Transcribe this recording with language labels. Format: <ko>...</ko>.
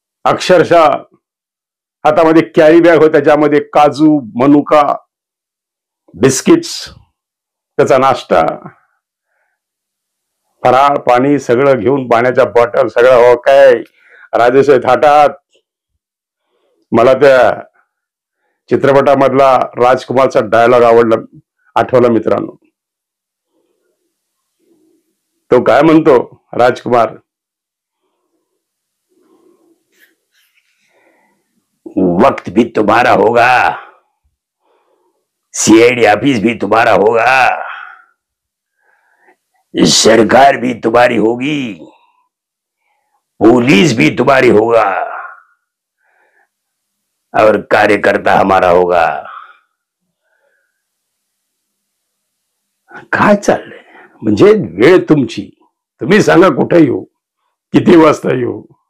<mr>अक्षरशः हातामध्ये carry bag होत्या, ज्यामध्ये काजू, मनुका, बिस्किट्स, त्याचा नाश्ता, फराळ, पाणी सगळं घेऊन, पाण्याच्या बॉटल सगळं. हो काय राजेश थाटात. मला त्या चित्रपटामधला राजकुमारचा डायलॉग आठवला मित्रांनो. तो काय म्हणतो</mr> <hi>राजकुमार, वक्त भी तुम्हारा होगा, सीआईडी ऑफिस भी तुम्हारा होगा, सरकार भी तुम्हारी होगी, पुलिस भी तुम्हारी होगा, और कार्यकर्ता हमारा होगा.</hi> <mr>काय चाललंय म्हणजे वेळ तुमची, तुम्ही सांगा कुठे येऊ, किती वाजता येऊ.</mr>